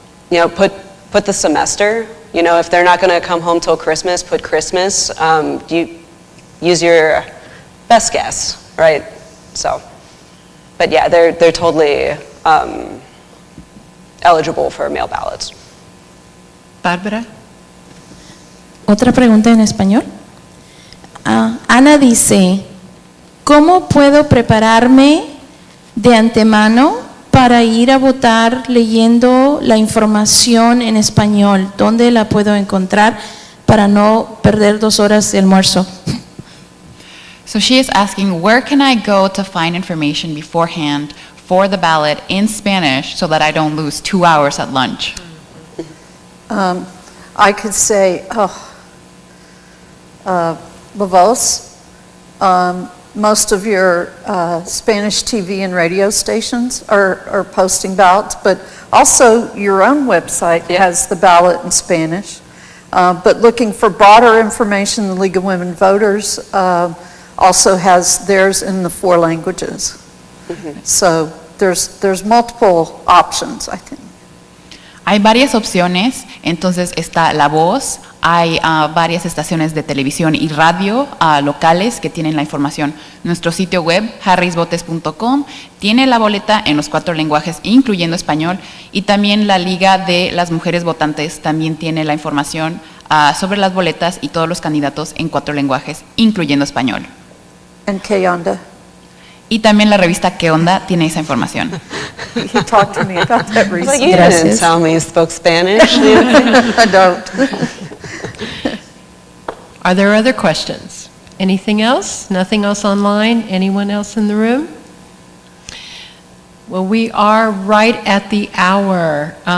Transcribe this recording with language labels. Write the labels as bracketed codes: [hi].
[en] Put the semester. If they're not going to come home till Christmas, put Christmas. You use your best guess, right? So, but yeah, they're totally eligible for mail ballots. Bárbara? [es] Otra pregunta en español. Ana dice, ¿cómo puedo prepararme de antemano para ir a votar leyendo la información en español? ¿Dónde la puedo encontrar para no perder 2 horas de almuerzo? [en] So she is asking, where can I go to find information beforehand for the ballot in Spanish so that I don't lose 2 hours at lunch? I could say, La Voz, most of your Spanish TV and radio stations are posting ballots, but also your own website has the ballot in Spanish. But looking for broader information, the League of Women Voters also has theirs in the 4 languages. So there's multiple options, I think. [es] Hay varias opciones, entonces está La Voz, hay varias estaciones de televisión y radio locales que tienen la información. Nuestro sitio web, harrisvotes.com, tiene la boleta en los 4 lenguajes, incluyendo español, y también la Liga de las Mujeres Votantes también tiene la información sobre las boletas y todos los candidatos en 4 lenguajes, incluyendo español. [en] And ¿Qué onda? [es] Y también la revista ¿Qué onda? Tiene esa información. [en] He talked to me about that Like, recently. you didn't tell me you spoke Spanish. I don't. Are there other questions? Anything else? Nothing else online? Anyone else in the room? Well, we are right at the hour.